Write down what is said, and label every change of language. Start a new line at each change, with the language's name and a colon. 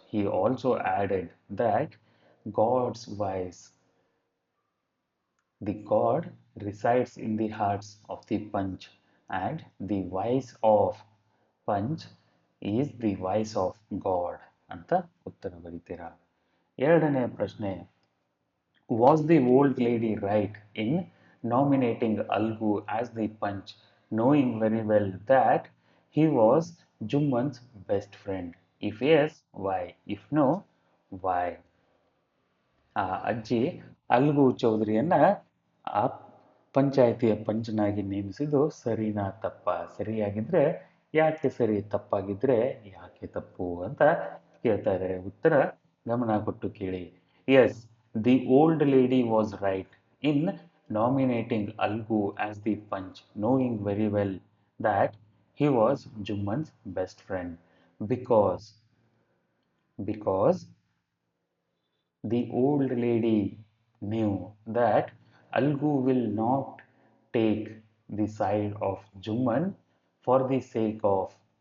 English: He also added that God's voice, the God resides in the hearts of the punch, and the voice of punch is the voice of God
Kannada: ಅಂತ ಉತ್ತರ ಬರೀತೀರಾ. ಎರಡನೇ ಪ್ರಶ್ನೆ,
English: was the old lady right in nominating Algu as the punch, knowing very well that he was Jumman's best friend? If yes, why? If no, why?
Kannada: ಆ ಅಜ್ಜಿ algo ಚೌಧರಿಯನ್ನ ಆ ಪಂಚಾಯಿತಿಯ ಪಂಚನಾಗಿ ನೇಮಿಸಿದ್ದು ಸರಿನಾ ತಪ್ಪ? ಸರಿಯಾಗಿದ್ರೆ ಯಾಕೆ ಸರಿ, ತಪ್ಪಾಗಿದ್ರೆ ಯಾಕೆ ತಪ್ಪು ಅಂತ ಕೇಳ್ತಾ ಇದ್ದಾರೆ. ಉತ್ತರ ಗಮನ ಕೊಟ್ಟು ಕೇಳಿ. S, the old lady was right in
English: nominating Algu as the punch, knowing very well that he was Jumman's best friend because the old lady knew that Algu will not take the side of Jumman for the sake of